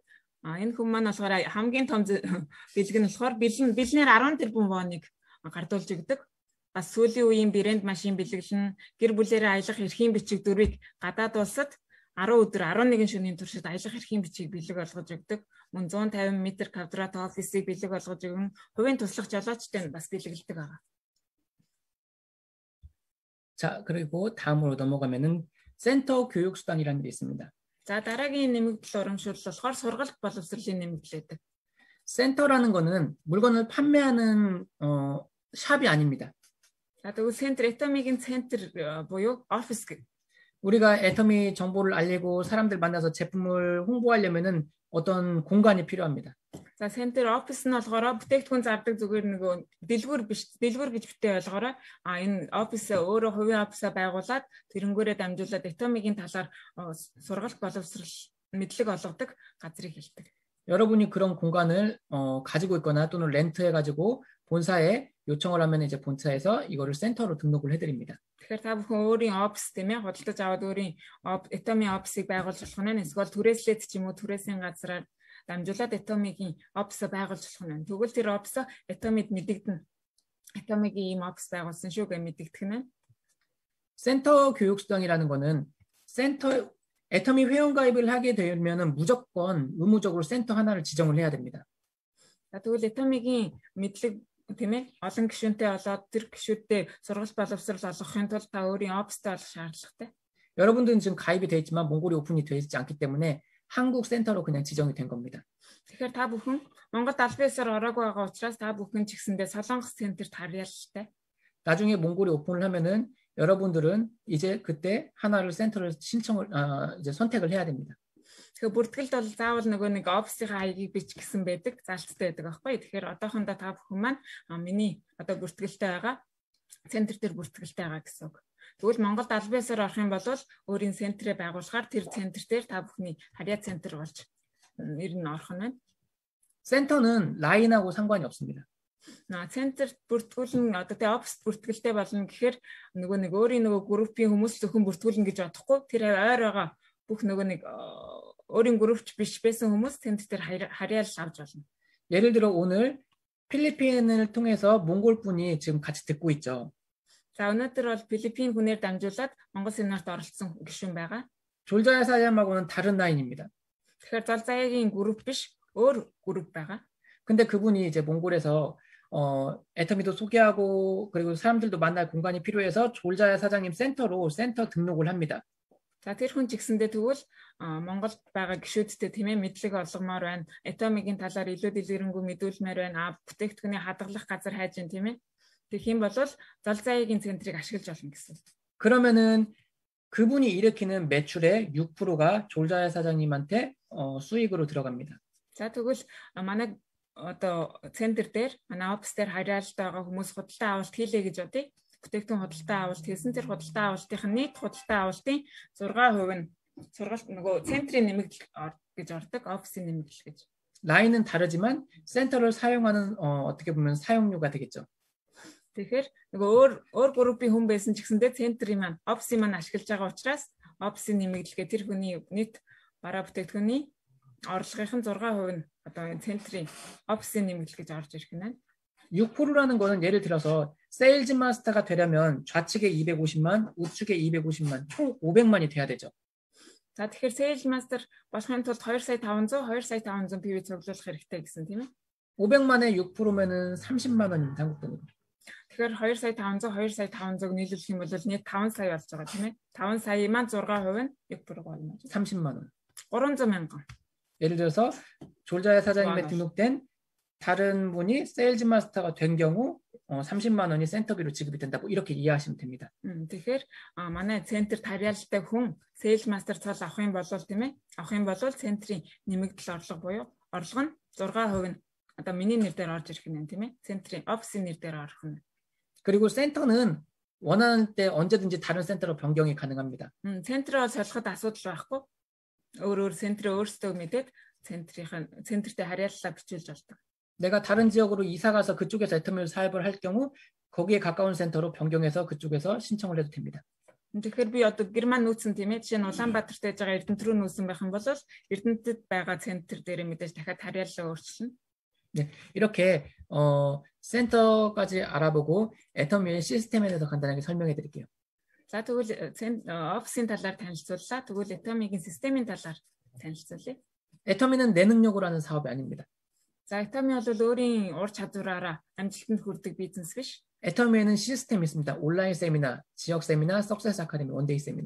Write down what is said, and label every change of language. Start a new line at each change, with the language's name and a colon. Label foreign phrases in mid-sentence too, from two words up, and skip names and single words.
Mongolian: Энэ хүн маань болохоор хамгийн том бэлэг нь болохоор бэлнээр 10 тэрбум воныг гардуулж өгдөг. Бас сүүлийн үеийн брэнд машин бэлэглэн гэр бүлээрээ аялах эрхийн бичиг дөрвийг гадаад улсад 10 өдөр 11 шөнийн туршид аялах эрхийн бичиг бэлэг болгож өгдөг. Мөн 150 м2 офисыг бэлэг болгож өгөн хувийн туслах жолоочтой нь бас бэлгэлдэг байгаа.
Korean: 자, 그리고 다음으로 넘어가면은 센터 교육 수당이라는 게 있습니다.
Mongolian: За дараагийн нэмэгдэл урамшуул болохоор сургалт боловсролын нэмэгдэл байдаг.
Korean: 센터라는 거는 물건을 판매하는 샵이 아닙니다.
Mongolian: За тэгвэл center Atomic-ийн center буюу office гэдэг.
Korean: 우리가 애터미 정보를 알리고 사람들 만나서 제품을 홍보하려면은 어떤 공간이 필요합니다.
Mongolian: За
English: center office
Mongolian: нь болохоор бүтээгдэхүүн зардаг зүгээр нөгөө дэлгүүр гэж битээ ойлгоорой. Энэ office өөрөө хувийн office байгуулад тэрнгүүрээ дамжуулаад Atomic-ийн талаар сургалт боловсрол мэдлэг олгодог газрыг хэлдэг.
Korean: 여러분이 그런 공간을 가지고 있거나 또는 렌트해가지고 본사에 요청을 하면 이제 본사에서 이거를 센터로 등록을 해드립니다.
Mongolian: Тэгэхээр та бүхэн өөрийн office тийм ээ худалдаж аваад өөрийн Atomic office-ыг байгуулж болох нь эсвэл түрээслээд ч юм уу түрээсийн газраар дамжуулаад Atomic-ийн office байгуулж болох нь. Тэгвэл тэр office Atomic мэдэгдэнэ. Atomic-ийн ийм office байгуулсан шүү гэж мэдэгдэх нь.
Korean: 센터 교육 수당이라는 거는 센터 애터미 회원가입을 하게 되면은 무조건 의무적으로 센터 하나를 지정을 해야 됩니다.
Mongolian: тэгвэл Atomic-ийн мэдлэг тийм ээ олон гишүүнтэй болоод тэр гишүүдтэй сургалт боловсрол олгохын тулд та өөрийн office-тэй болох шаардлагатай.
Korean: 여러분들은 지금 가입이 돼 있지만 몽골이 오픈이 되어 있지 않기 때문에 한국 센터로 그냥 지정이 된 겁니다.
Mongolian: Тэгэхээр та бүхэн Монгол албан ёсоор ороогүй байгаа учраас та бүхэн ч гэсэндээ Солонгос центрт харьяалтай.
Korean: 나중에 몽골이 오픈을 하면은 여러분들은 이제 그때 하나를 센터를 이제 선택을 해야 됩니다.
Mongolian: Тэгэхээр бүртгэлд бол заавал нөгөө нэг офисын хаягийг бич гэсэн байдаг, заалттай байдаг аахгүй. Тэгэхээр одоохондоо та бүхэн маань миний одоо бүртгэлтэй байгаа центр дээр бүртгэлтэй байгаа гэсэн үг. Тэгвэл Монголд аль биесээр орох юм бол өөрийн центрээ байгуулахаар тэр центр дээр та бүхний харьяа центр болж ер нь орох нь байна.
Korean: 센터는 라인하고 상관이 없습니다.
Mongolian: Центр бүртгүүлэн одоо тэ офис бүртгэлтэй болно гэхээр нөгөө нэг өөрийн нөгөө группийн хүмүүс зөвхөн бүртгүүлнэ гэж бодохгүй тэр ойр байгаа бүх нөгөө нэг өөрийн группч биш байсан хүмүүс центр дээр харьяал авч болно.
Korean: 예를 들어 오늘 필리핀을 통해서 몽골 분이 지금 같이 듣고 있죠.
Mongolian: За өнөөдөр бол Филиппин хүнээр дамжуулаад Монгол семинарт оролцсон гишүүн байгаа.
Korean: 졸자야 사장님하고는 다른 라인입니다.
Mongolian: Тэгэхээр Золзаягийн групп биш өөр групп байгаа.
Korean: 근데 그분이 이제 몽골에서 애터미도 소개하고 그리고 사람들도 만날 공간이 필요해서 졸자야 사장님 센터로 센터 등록을 합니다.
Mongolian: За тэр хүн ч гэсэндээ тэгвэл Монголд байгаа гишүүдтэй тийм ээ мэдлэг олгомоор байна. Этомигийн талаар илүү дэлгэрэнгүй мэдүүлмээр байна. Бүтээгдэхүүний хадгалах газар хайж байна тийм ээ. Тэгэх юм бол Золзаягийн центрийг ашиглаж болно гэсэн.
Korean: 그러면은 그분이 일으키는 매출의 6%가 졸자야 사장님한테 수익으로 들어갑니다.
Mongolian: За тэгвэл манай одоо центр дээр манай офис дээр харьяалтай байгаа хүмүүс худалдан авалт хийлээ гэж бодъё. Бүтээгдэхүүн худалдан авалт хийсэн тэр худалдан авалтын нийт худалдан авалтын 6% нь сургалт нөгөө центрийн нэмэгдэл гэж ордог, офисын нэмэгдэл гэж.
Korean: 라인은 다르지만 센터를 사용하는 어떻게 보면 사용료가 되겠죠.
Mongolian: Тэгэхээр нөгөө өөр группийн хүн байсан ч гэсэндээ центрийн маань офисын маань ашиглаж байгаа учраас офисын нэмэгдэлгээ тэр хүний нийт бараа бүтээгдэхүүний орлогын 6% нь одоо энэ центрийн офисын нэмэгдэл гэж орж ирэх нь.
Korean: 6%라는 거는 예를 들어서 세일즈 마스터가 되려면 좌측에 250만, 우측에 250만, 총 500만이 돼야 되죠.
Mongolian: За тэгэхээр
Korean: 세일즈 마스터
Mongolian: болохын тулд 2,500,000, 2,500,000 PV цуглуулах хэрэгтэй гэсэн тийм ээ.
Korean: 500만에 6%면은 30만 원입니다. 한국 돈으로.
Mongolian: Тэгэхээр 2,500,000, 2,500,000 нийлүүлэх юм бол нийт 5 сая болж байгаа тийм ээ. 5 сая маань 6% нь 6% болно.
Korean: 30만 원.
Mongolian: 300,000.
Korean: 예를 들어서 졸자야 사장님에 등록된 다른 분이 세일즈 마스터가 된 경우 30만 원이 센터비로 지급이 된다. 뭐 이렇게 이해하시면 됩니다.
Mongolian: Тэгэхээр манай центр тарьяалтай хүн
Korean: 세일즈 마스터
Mongolian: цол авах юм бол тийм ээ. Авах юм бол центрийн нэмэгдэл орлого буюу орлого нь 6% нь одоо миний нэр дээр орж ирэх нь тийм ээ. центрийн офисын нэр дээр орох нь.
Korean: 그리고 센터는 원하는 때 언제든지 다른 센터로 변경이 가능합니다.
Mongolian: центроо солиход асуудал байхгүй. өөр центрээ өөрсдөө мэдээд центртэй харьяаллаа бичүүлж болдог.
Korean: 내가 다른 지역으로 이사 가서 그쪽에서 애터미를 사업을 할 경우 거기에 가까운 센터로 변경해서 그쪽에서 신청을 해도 됩니다.
Mongolian: Тэгэхээр би одоо Герман нүүсэн тийм ээ. Жишээ нь Улаанбаатарт байж байгаа Эрдэнэт рүү нүүсэн байх юм бол Эрдэнэтэд байгаа центр дээр мэдээж дахиад харьяаллаа өөрчилнө.
Korean: 네, 이렇게 센터까지 알아보고 애터미의 시스템에 대해서 간단하게 설명해 드릴게요.
Mongolian: За тэгвэл офисын талаар танилцууллаа. Тэгвэл 애터미гийн системийн талаар танилцуулъя.
Korean: 애터미는 내 능력으로 하는 사업이 아닙니다.
Mongolian: За 애터미 бол өөрийн ур чадвараараа амжилтанд хүрдэг бизнес биш.
Korean: 애터미에는 시스템이 있습니다. 온라인 세미나, 지역 세미나, 석세스 아카데미, 원데이 세미나.